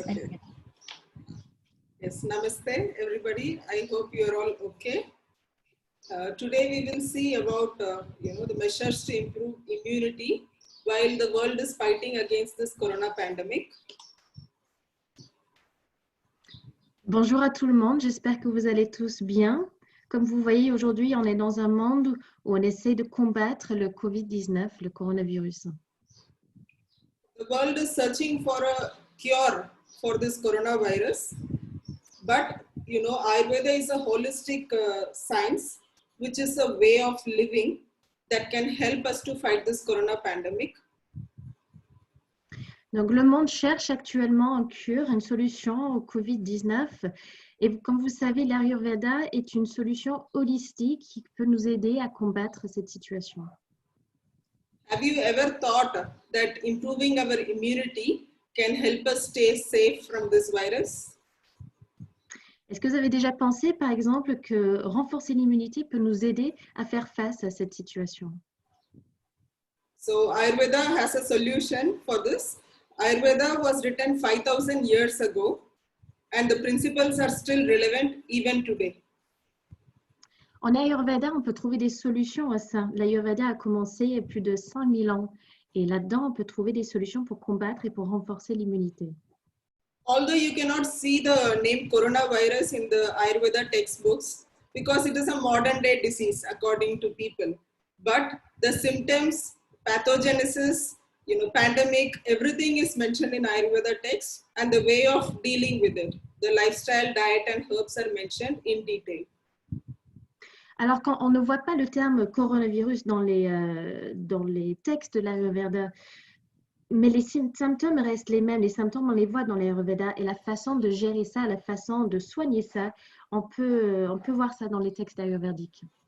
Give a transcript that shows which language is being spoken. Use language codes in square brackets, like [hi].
[en] Okay. Yes, namaste everybody. I hope you are all okay. Today we will see about the measures to improve immunity while the world is fighting against this corona pandemic. [fr] Bonjour à tout le monde, j'espère que vous allez tous bien. Comme vous voyez, aujourd'hui, on est dans un monde où on essaie de combattre le Covid-19, le coronavirus. [en] The world is searching for a cure for this coronavirus, but Ayurveda is a holistic science, which is a way of living that can help us to fight this corona pandemic. [fr] Donc, le monde cherche actuellement une cure, une solution au Covid-19. Et comme vous savez, l'Ayurveda est une solution holistique qui peut nous aider à combattre cette situation. [en] Have you ever thought that improving our immunity can help us stay safe from this virus? [fr] Est-ce que vous avez déjà pensé, par exemple, que renforcer l'immunité peut nous aider à faire face à cette situation? [en] So Ayurveda has a solution for this. Ayurveda was written 5,000 years ago, and the principles are still relevant even today. [fr] En Ayurveda, on peut trouver des solutions à ça. L'Ayurveda a commencé il y a plus de 5000 ans. Et là-dedans, on peut trouver des solutions pour combattre et pour renforcer l'immunité. [en] Although you cannot see the name coronavirus in the Ayurveda textbooks because it is a modern day disease according to people. But the symptoms, pathogenesis, pandemic, everything is mentioned in Ayurveda text and the way of dealing with it. The lifestyle, diet and herbs are mentioned in detail. [fr] Alors, quand on ne voit pas le terme coronavirus dans les textes de l'Ayurveda, mais les symptômes restent les mêmes. Les symptômes, on les voit dans l'Ayurveda et la façon de gérer ça, la façon de soigner ça, on peut voir ça dans les textes ayurvédiques.